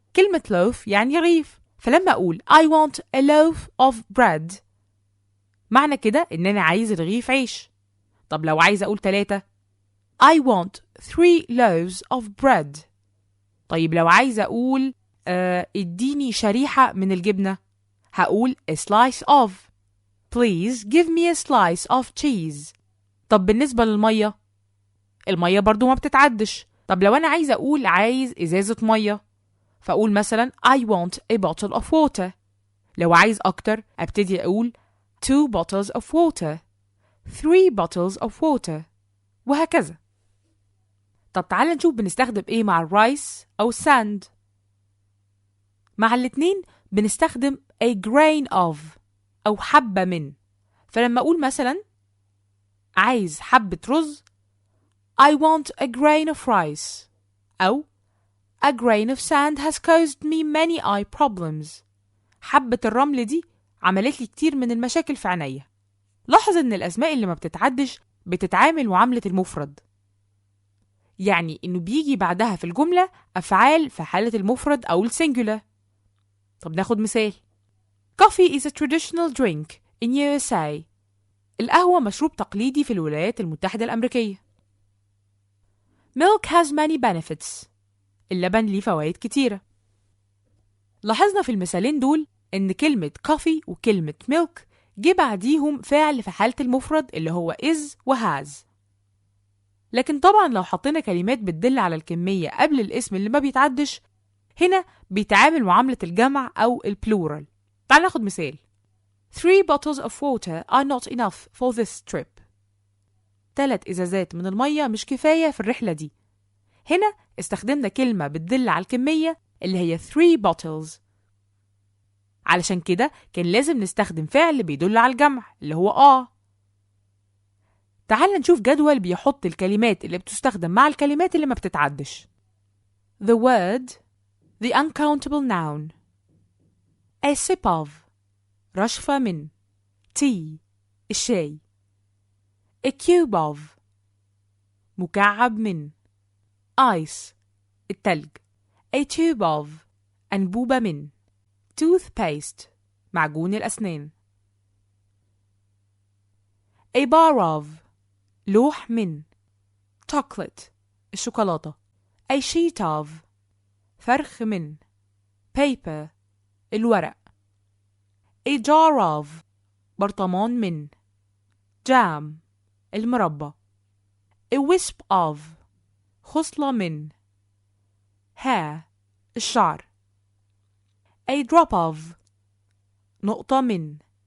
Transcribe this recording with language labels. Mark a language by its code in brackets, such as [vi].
[ar] كلمة loaf يعني رغيف، فلما أقول [en] I want a loaf of bread [ar] معنى كده إن أنا عايز رغيف عيش. طب لو عايز أقول 3 [en] I want 3 loaves of bread. [ar] طيب لو عايزة أقول اديني شريحة من الجبنة، هقول [en] a slice of. Please give me a slice of cheese. [ar] طب بالنسبة للمية، المية برضو ما بتتعدش. طب لو أنا عايزة أقول عايز إزازة مية، فأقول مثلا [en] I want a bottle of water. [ar] لو عايز أكتر أبتدي أقول [en] 2 bottles of water, 3 bottles of water، [ar] وهكذا. طب تعال نشوف بنستخدم إيه مع الرايس أو الساند. مع الاتنين بنستخدم [en] a grain of [ar] أو حبة من. فلما أقول مثلا عايز حبة رز، [en] I want a grain of rice. أو a grain of sand has caused me many eye problems. [ar] حبة الرمل دي عملت لي كتير من المشاكل في عينيا. لاحظ إن الأسماء اللي ما بتتعدش بتتعامل معاملة المفرد، يعني إنه بيجي بعدها في الجملة أفعال في حالة المفرد أو السنجولار. طب ناخد مثال. [en] Coffee is a traditional drink in USA. [ar] القهوة مشروب تقليدي في الولايات المتحدة الأمريكية. [en] Milk has many benefits. [ar] اللبن ليه فوائد كتيرة. لاحظنا في المثالين دول إن كلمة coffee وكلمة milk جه بعديهم فعل في حالة المفرد اللي هو is و has. لكن طبعا لو حطينا كلمات بتدل على الكمية قبل الاسم اللي ما بيتعدش، هنا بيتعامل معاملة الجمع أو البلورال. تعال ناخد مثال. [en] 3 bottles of water are not enough for this trip. [ar] 3 إزازات من المية مش كفاية في الرحلة دي. هنا استخدمنا كلمة بتدل على الكمية اللي هي [en] 3 bottles. [ar] علشان كده كان لازم نستخدم فعل بيدل على الجمع اللي هو تعال نشوف جدول بيحط الكلمات اللي بتستخدم مع الكلمات اللي ما بتتعدش. [en] The word, the uncountable noun. A sip of, [ar] رشفة من. [en] Tea, [ar] الشاي. [en] A cube of, [ar] مكعب من. [en] Ice, [ar] التلج. [en] A tube of, [ar] أنبوبة من. Toothpaste, معجون الأسنان. [en] A bar of, [ar] لوح من. [en] Chocolate, [ar] الشوكولاتة. [en] A sheet of, [ar] فرخ من. [en] Paper, [ar] الورق. [en] A jar of, [ar] برطمان من. [en] Jam, [ar] المربى. [en] A wisp of, [ar] خصلة من. [en] Hair, [ar] الشعر. [en] A drop of, [ar] نقطة من.